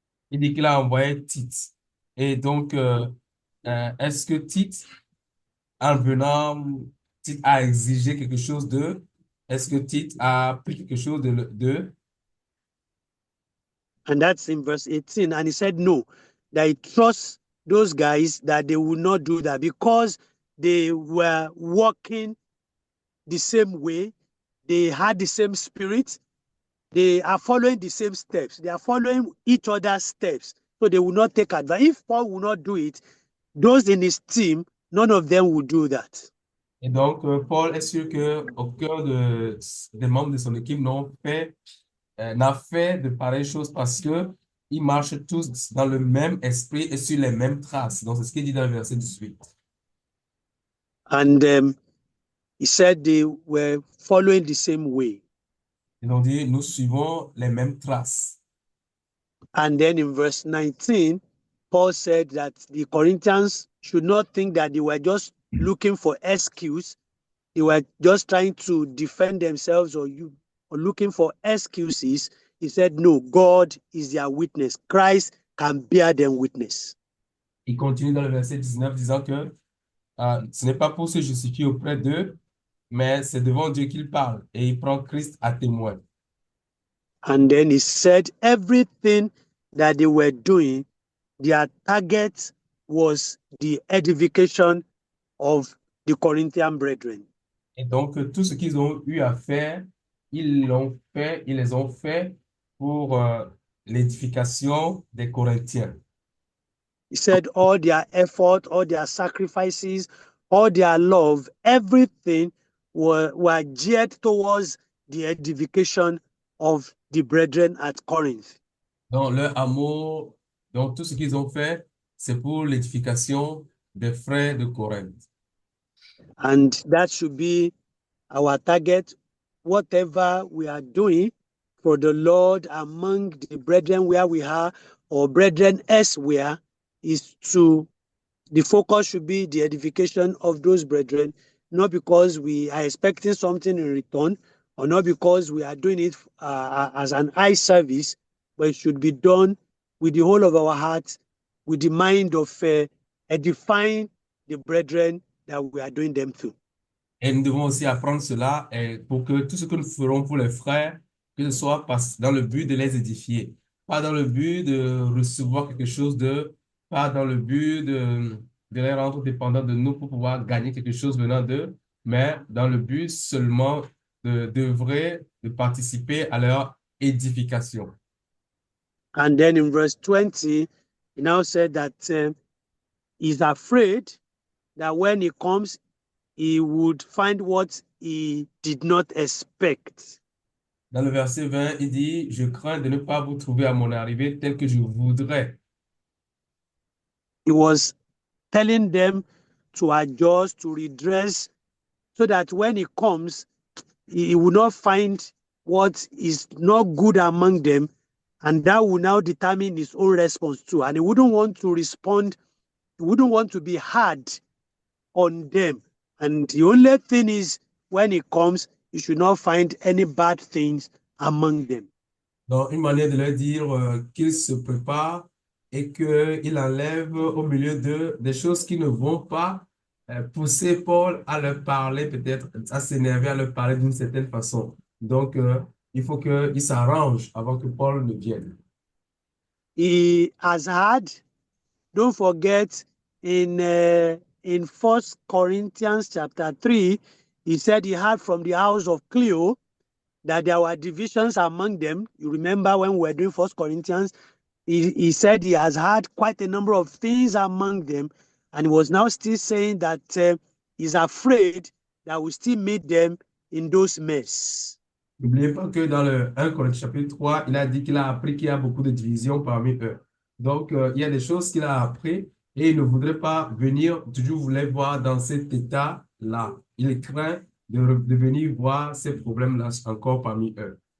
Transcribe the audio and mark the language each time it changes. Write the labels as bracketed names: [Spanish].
[French] Il dit qu'il a envoyé Tite. Et donc, est-ce que Tite, en venant, Tite a exigé quelque chose d'eux? Est-ce que Tite a pris quelque chose d'eux? [English] And that's in verse 18. And he said, no, that he trusts those guys that they will not do that because they were walking the same way. They had the same spirit. They are following the same steps. They are following each other's steps. So they will not take advantage. If Paul will not do it, those in his team, none of them will do that. [French] Et donc, Paul est sûr que au cœur des membres de son équipe n'a fait de pareilles choses parce que ils marchent tous dans le même esprit et sur les mêmes traces. Donc, c'est ce qu'il dit dans le verset 18. [English] And he said they were following the same way. [French] Ils ont dit, nous suivons les mêmes traces. [English] And then in verse 19, Paul said that the Corinthians should not think that they were just looking for excuse. They were just trying to defend themselves or looking for excuses. He said, no, God is their witness. Christ can bear them witness. [French] Il continue dans le verset 19 disant que ce n'est pas pour se justifier auprès d'eux, mais c'est devant Dieu qu'il parle et il prend Christ à témoin. [English] And then he said everything that they were doing, their target was the edification of the Corinthian brethren. [French] Et donc, tout ce qu'ils ont eu à faire, ils les ont fait pour l'édification des Corinthiens. [English] He said all their effort, all their sacrifices, all their love, everything were geared towards the edification of the brethren at Corinth. [French] Donc, leur amour, donc tout ce qu'ils ont fait, c'est pour l'édification des frères de Corinthe. [English] And that should be our target, whatever we are doing for the Lord among the brethren where we are or brethren elsewhere, the focus should be the edification of those brethren, not because we are expecting something in return or not because we are doing it as an eye service, but it should be done with the whole of our hearts, with the mind of edifying the brethren that we are doing them to. [French] Et nous devons aussi apprendre cela pour que tout ce que nous ferons pour les frères, que ce soit dans le but de les édifier, pas dans le but de recevoir quelque chose d'eux, pas dans le but de les rendre dépendants de nous pour pouvoir gagner quelque chose venant d'eux, mais dans le but seulement d'œuvrer, de participer à leur édification. [English] And then in verse 20, he now said that he's afraid that when he comes, he would find what he did not expect. [French] Dans le verset 20, il dit, je crains de ne pas vous trouver à mon arrivée tel que je voudrais. [English] He was telling them to adjust, to redress, so that when he comes, he will not find what is not good among them, and that will now determine his own response too. And he wouldn't want to respond, he wouldn't want to be hard on them. And the only thing is, when he comes, he should not find any bad things among them. [French] Donc, une manière de leur dire qu'ils se préparent et qu'il enlève au milieu d'eux des choses qui ne vont pas pousser Paul à leur parler, peut-être à s'énerver, à leur parler d'une certaine façon. Donc, il faut qu'il s'arrange avant que Paul ne vienne. [English] He has had, don't forget, in 1 Corinthians chapter 3, he said he heard from the house of Cleo that there were divisions among them. You remember when we were doing 1 Corinthians, he said he has had quite a number of things among them, and he was now still saying that he's afraid that we still meet them in those mess. [French] N'oubliez pas que dans le 1 Corinthiens chapitre 3, il a dit qu'il a appris qu'il y a beaucoup de divisions parmi eux. Donc, il y a des choses qu'il a appris et il ne voudrait pas venir, toujours voulait voir dans cet état-là. Il craint de venir voir ces problèmes-là encore parmi eux.